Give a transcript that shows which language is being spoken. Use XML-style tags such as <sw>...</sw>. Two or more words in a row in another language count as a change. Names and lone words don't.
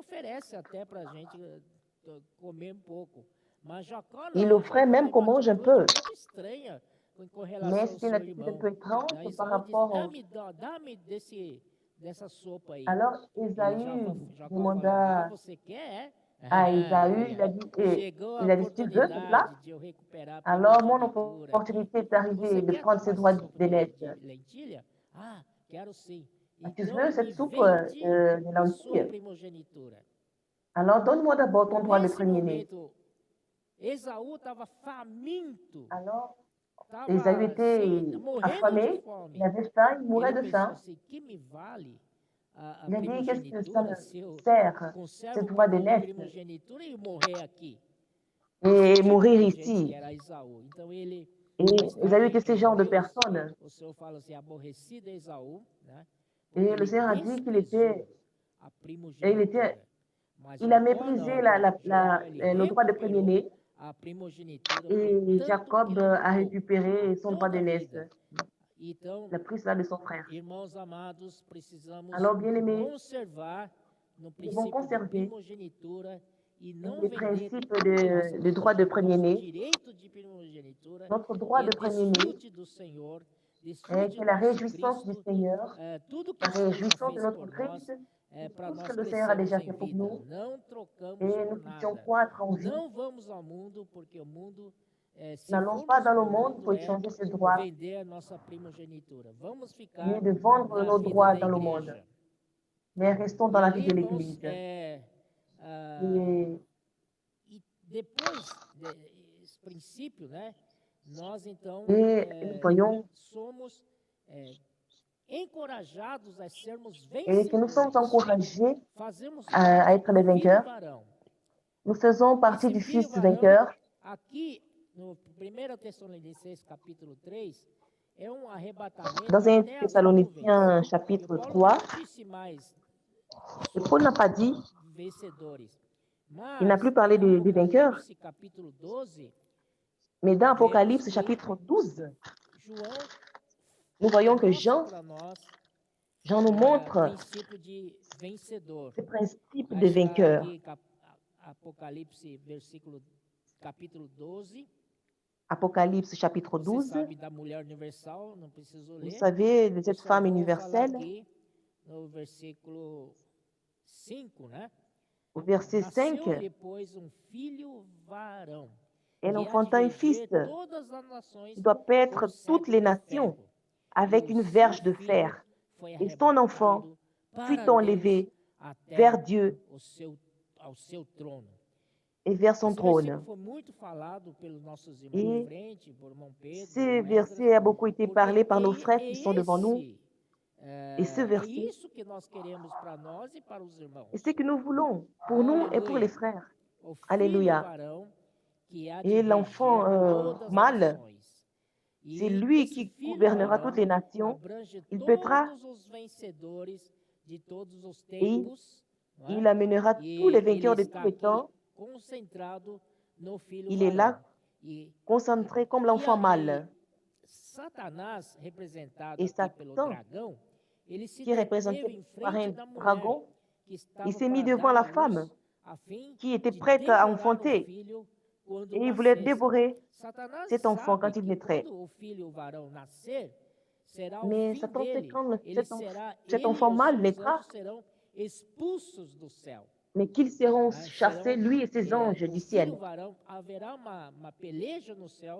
<fr>Il offrait même qu'on mange un peu. Mais c'est une attitude un peu étrange par rapport au... Alors Esaü demanda à Ésaü,</fr> <pt>Olha, chegou a</pt> <fr>il a dit, tu veux cela?</fr> <pt>oportunidade de eu recuperar a</pt> <fr>Alors, mon</fr> <pt>primogenitura.</pt> <fr>opportunité est</fr> <pt>Você</pt> <fr>arrivée de</fr> <pt>quer</pt> <fr>prendre ces</fr> <pt>tomar essa</pt> <fr>droits</fr> <pt>sopa</pt> <fr>d'aînesse.</fr> <pt>de lentilha? Ah, quero sim.</pt> <fr>Tu</fr> <pt>Então</pt> <fr>veux</fr> <pt>me</pt> <fr>cette soupe</fr> <pt>vende</pt> <fr>de</fr> <pt>a sua</pt> <fr>lentilles?</fr> <pt>primogenitura.</pt> <fr>Alors, donne-moi d'abord ton droit de</fr> <pt>Nesse</pt> <fr>premier-né.</fr> <pt>momento, Esaú estava faminto,</pt> <fr>Alors, Ésaü</fr> <pt>estava</pt> <fr>était</fr> <pt>morrendo de</pt> <fr>affamé, il</fr> <pt>fome.</pt> <fr>avait faim, il mourait</fr> <pt>Ele</pt> <fr>de</fr> <pt>pensou</pt> <fr>faim.</fr> <pt>assim: que me vale a</pt> <fr>Il a dit, qu'est-ce que ça</fr> <pt>primogenitura</pt> <fr>me</fr> <pt>se eu</pt> <fr>sert, ce</fr> <pt>conservo</pt> <fr>droit d'aînesse,</fr> <pt>primogenitura e morrer aqui?</pt> <fr>et</fr> <pt>Esse tipo</pt> <fr>mourir</fr> <pt>de gente que</pt> <fr>ici?</fr> <pt>era Esaú. Então ele</pt> <fr>Et</fr> <pt>estava</pt> <fr>Ésaü était ce</fr> <pt>em</pt> <fr>genre de</fr> <pt>Deus,</pt> <fr>personne.</fr> <pt>o Senhor fala assim, aborrecido é Esaú, né? Porque</pt> <fr>Et le</fr> <pt>ele</pt> <fr>Seigneur a dit qu'il était,</fr> <pt>desprezou a</pt> <fr>il était,</fr> <pt>primogenitura. Mas</pt> <fr>il a</fr> <pt>Jacó</pt> <fr>méprisé</fr> <pt>não. Jacó ele</pt> <fr>le droit de</fr> <pt>recuperou</pt> <fr>premier-né,</fr> <pt>a primogenitura por</pt> <fr>et</fr> <pt>tanto que</pt> <fr>Jacob</fr> <pt>ele</pt> <fr>a</fr> <pt>lutou</pt> <fr>récupéré son droit</fr> <pt>toda a</pt> <fr>d'aînesse.</fr> <pt>vida. Então,</pt> <fr>Il a pris cela de son frère.</fr> <pt>irmãos amados, precisamos</pt> <fr>Alors, bien-aimés,</fr> <pt>conservar no</pt> <fr>nous devons</fr> <pt>princípio de</pt> <fr>conserver</fr> <pt>primogenitura e não</pt> <fr>les</fr> <pt>vender</pt> <fr>principes</fr> <pt>nossa</pt> <fr>de droit de</fr> <pt>nosso</pt> <fr>premier-né,</fr> <pt>direito de primogenitura,</pt> <fr>notre droit</fr> <pt>que</pt> <fr>de premier-né,</fr> <pt>desfrute do Senhor,</pt> <fr>et</fr> <pt>desfrute</pt> <fr>que</fr> <pt>do</pt> <fr>la</fr> <pt>nosso</pt> <fr>réjouissance du</fr> <pt>Cristo,</pt> <fr>Seigneur,</fr> <pt>tudo que</pt> <fr>la</fr> <pt>o Senhor já</pt> <fr>réjouissance de</fr> <pt>fez</pt> <fr>notre</fr> <pt>por</pt> <fr>Christ,</fr> <pt>nós, para</pt> <fr>tout ce que</fr> <pt>nós</pt> <fr>le Seigneur a</fr> <pt>crescermos</pt> <fr>déjà</fr> <pt>em</pt> <fr>fait pour</fr> <pt>vida.</pt> <fr>nous,</fr> <pt>Não trocamos</pt> <fr>et</fr> <pt>por</pt> <fr>nous puissions</fr> <pt>nada.</pt> <fr>croître en vie.</fr> <pt>Não vamos ao mundo, porque o mundo, se</pt> <fr>N'allons pas</fr> <pt>formos</pt> <fr>dans le</fr> <pt>para o</pt> <fr>monde</fr> <pt>mundo,</pt> <fr>pour échanger ses droits,</fr> <pt>vender a nossa primogenitura. Vamos</pt> <fr>mais</fr> <pt>ficar</pt> <fr>de vendre</fr> <pt>na</pt> <fr>nos</fr> <pt>vida</pt> <fr>droits</fr> <pt>da</pt> <fr>dans le monde.</fr> <pt>igreja.</pt> <fr>Mais restons dans</fr> <pt>E</pt> <fr>la vie</fr> <pt>ali,</pt> <fr>de</fr> <pt>irmãos,</pt> <fr>l'Église.</fr> <pt>e depois desse princípio, né, nós então</pt> <fr>Nous voyons</fr> <pt>somos encorajados a sermos</pt> <fr>et que nous sommes</fr> <pt>vencedores.</pt> <fr>encouragés</fr> <pt>Fazemos</pt> <fr>à</fr> <pt>parte</pt> <fr>être</fr> <pt>do</pt> <fr>des</fr> <pt>filho</pt> <fr>vainqueurs.</fr> <pt>varão.</pt> <fr>Nous faisons partie</fr> <pt>Esse</pt> <fr>du</fr> <pt>filho</pt> <fr>Fils</fr> <pt>varão,</pt> <fr>vainqueur.</fr> <pt>aqui no 1 Tessalonicenses capítulo 3, é um arrebatamento</pt> <fr>Dans 1</fr> <pt>até as nuvens.</pt> <fr>Thessaloniciens</fr> <pt>E</pt> <fr>chapitre</fr> <pt>Paulo</pt> <fr>3,</fr> <pt>não disse mais</pt> <fr>et Paul n'a pas dit,</fr> <pt>vencedores.</pt> <fr>il n'a</fr> <pt>Mas</pt> <fr>plus parlé</fr> <pt>em</pt> <fr>des vainqueurs,</fr> <pt>Apocalipse capítulo 12,</pt> <fr>mais dans</fr> <pt>vemos</pt> <fr>Apocalypse</fr> <pt>que</pt> <fr>chapitre 12,</fr> <pt>João</pt> <fr>nous voyons que</fr> <pt>mostra para nós</pt> <fr>Jean nous montre</fr> <pt>princípio de vencedor.</pt> <fr>ce principe</fr> <pt>Aí</pt> <fr>de</fr> <pt>está</pt> <fr>vainqueur.</fr> <pt>aqui Apocalipse capítulo 12.</pt> <fr>Apocalypse chapitre</fr> <pt>Você</pt> <fr>12,</fr> <pt>sabe da mulher universal, não preciso</pt> <fr>vous</fr> <pt>ler.</pt> <fr>savez de</fr> <pt>Eu</pt> <fr>cette</fr> <pt>só</pt> <fr>femme</fr> <pt>vou falar</pt> <fr>universelle.</fr> <pt>aqui no versículo 5, né?</pt> <fr>Au verset</fr> <pt>Nasceu</pt> <fr>5,</fr> <pt>depois filho varão,</pt> <fr>elle</fr> <pt>que há de</pt> <fr>enfanta un fils</fr> <pt>reger todas as nações</pt> <fr>qui doit</fr> <pt>com</pt> <fr>paître toutes</fr> <pt>cetro</pt> <fr>les</fr> <pt>de</pt> <fr>nations</fr> <pt>ferro.</pt> <fr>avec</fr> <pt>E</pt> <fr>une</fr> <pt>o seu</pt> <fr>verge de</fr> <pt>filho</pt> <fr>fer.</fr> <pt>foi</pt> <fr>Et son enfant</fr> <pt>arrebatado</pt> <fr>fut</fr> <pt>para Deus</pt> <fr>enlevé</fr> <pt>até</pt> <fr>vers Dieu</fr> <pt>ao seu trono.</pt> <fr>et vers son</fr> <pt>Esse versículo</pt> <fr>trône.</fr> <pt>foi muito falado pelos nossos irmãos</pt> <fr>Et</fr> <pt>de frente, por irmão Pedro,</pt> <fr>ce</fr> <pt>irmão</pt> <fr>verset</fr> <pt>Esdras,</pt> <fr>a beaucoup été</fr> <pt>porque</pt> <fr>parlé par nos frères qui sont devant nous. Et ce</fr> <pt>é</pt> <fr>verset,</fr> <pt>isso que nós queremos para nós e para os irmãos.</pt> <fr>et ce que nous voulons pour nous et pour les frères.</fr> <pt>O filho</pt> <fr>Alléluia.</fr> <pt>varão que há de</pt> <fr>Et</fr> <pt>reger</pt> <fr>l'enfant</fr> <pt>todas as</pt> <fr>mâle,</fr> <pt>nações.</pt> <fr>c'est</fr> <pt>E</pt> <fr>lui</fr> <pt>esse</pt> <fr>qui</fr> <pt>filho</pt> <fr>gouvernera</fr> <pt>varão</pt> <fr>toutes les nations.</fr> <pt>abrange</pt> <fr>Il pètera</fr> <pt>todos os vencedores de todos os</pt> <fr>et</fr> <pt>tempos, não é?</pt> <fr>il amènera tous les</fr> <pt>E ele</pt> <fr>vainqueurs de tous</fr> <pt>está</pt> <fr>les</fr> <pt>aqui</pt> <fr>temps.</fr> <pt>concentrado no filho</pt> <fr>Il est</fr> <pt>varão.</pt> <fr>là,</fr> <pt>E</pt> <fr>concentré comme l'enfant mâle.</fr> <pt>Satanás, representado</pt> <fr>Et</fr> <pt>aqui pelo</pt> <fr>Satan,</fr> <pt>dragão, ele se</pt> <fr>qui est</fr> <pt>deteve</pt> <fr>représenté</fr> <pt>em</pt> <fr>par</fr> <pt>frente</pt> <fr>un</fr> <pt>da mulher</pt> <fr>dragon,</fr> <pt>que estava</pt> <fr>il s'est mis</fr> <pt>para</pt> <fr>devant</fr> <pt>dar</pt> <fr>la</fr> <pt>à luz,</pt> <fr>femme</fr> <pt>a fim</pt> <fr>qui était</fr> <pt>de</pt> <fr>prête à</fr> <pt>devorar o</pt> <fr>enfanter.</fr> <pt>filho quando</pt> <fr>Et il voulait</fr> <pt>nascesse.</pt> <fr>dévorer</fr> <pt>Satanás</pt> <fr>cet enfant</fr> <pt>sabe</pt> <fr>quand il</fr> <pt>que</pt> <fr>naîtrait.</fr> <pt>quando o filho varão nascer, será o</pt> <fr>Mais</fr> <pt>fim</pt> <fr>Satan sait</fr> <pt>dele.</pt> <fr>quand</fr> <pt>Ele será,</pt> <fr>cet</fr> <pt>ele e</pt> <fr>enfant</fr> <pt>os</pt> <fr>mâle</fr> <pt>seus</pt> <fr>naîtra,</fr> <pt>anjos serão expulsos do céu.</pt> <fr>mais qu'ils seront</fr> <pt>Né?</pt> <fr>chassés, lui et ses anges</fr> <pt>O</pt> <fr>du</fr> <pt>filho</pt> <fr>ciel.</fr> <pt>varão, haverá uma peleja no céu.</pt>